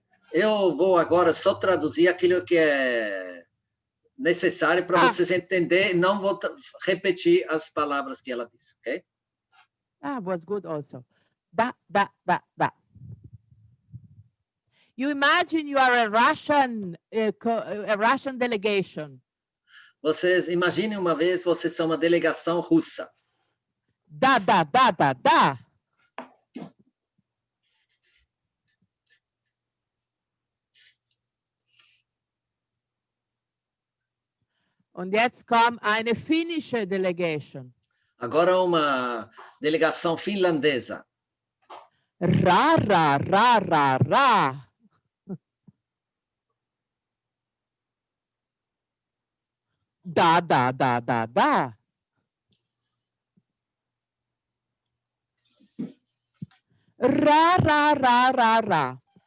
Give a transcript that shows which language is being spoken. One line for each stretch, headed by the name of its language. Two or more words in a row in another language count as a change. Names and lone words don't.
Portuguese: Eu vou agora só traduzir aquilo que é necessário para vocês entenderem. Não vou repetir as palavras que ela disse, ok? Was good also. Da da da da.
English: You imagine you are a Russian delegation.
Portuguese: Vocês imaginem uma vez vocês são uma delegação russa. Da da da da da.
German: Und jetzt kommt eine finnische Delegation.
Portuguese: Agora uma delegação finlandesa. Ra ra ra ra ra. Da da da da da. Ra ra ra ra ra.